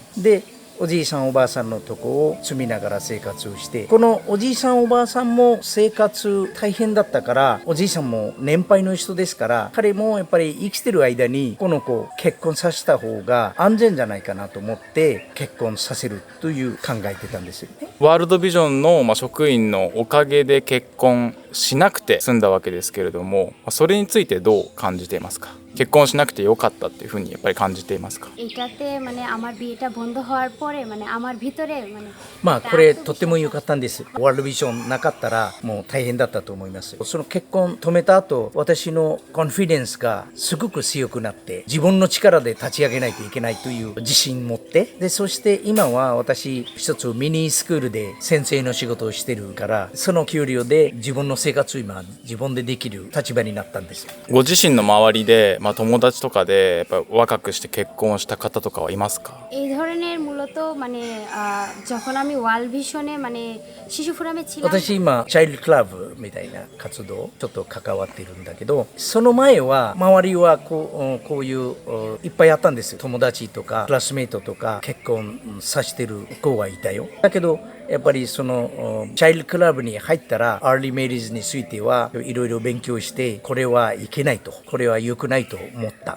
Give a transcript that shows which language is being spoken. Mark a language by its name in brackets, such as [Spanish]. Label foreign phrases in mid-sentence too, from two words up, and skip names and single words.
[Japanese] でおじいさんおばあさんのとこを住みながら生活をして、このおじいさんおばあさんも生活大変だったから、おじいさんも年配の人ですから、彼もやっぱり生きてる間にこの子を結婚させた方が安全じゃないかなと思って結婚させるという考えてたんですよね。ワールドビジョンの職員のおかげで結婚しなくて済んだわけですけれども、それについてどう感じていますか。結婚しなくてよかったっていうふうにやっぱり感じていますか。 [Bangla] এটাতে আমার বিয়েটা বন্ধ হওয়ার পরে আমার ভিতরে [Japanese] これとっても良かったんです。ワールドビジョンなかったらもう大変だったと思います。その結婚止めた後、私のコンフィデンスがすごく強くなって、自分の力で立ち上げないといけないという自信を持って、でそして今は私一つ [English] mini school [Japanese] で先生の仕事をしてるから、その給料で自分の生活を今自分でできる立場になったんです。ご自身の周りで、友達とかでやっぱ若くして結婚した方とかはいますか。 [Bangla] এই ধরনের মূলত যখন আমি ওয়ার্ল্ড ভিশনে শিশু ফোরামে ছিলাম। [Japanese] 私今 [English] child club [Japanese] みたいな活動ちょっと関わっているんだけど、その前は周りはこういういっぱいあったんですよ。友達とかクラスメイトとか結婚させてる子はいたよ。だけどやっぱりその [English] child club [Japanese] に入ったら [English] early marriage [Japanese] についてはいろいろ勉強して、これはいけないと、これは良くないと思った。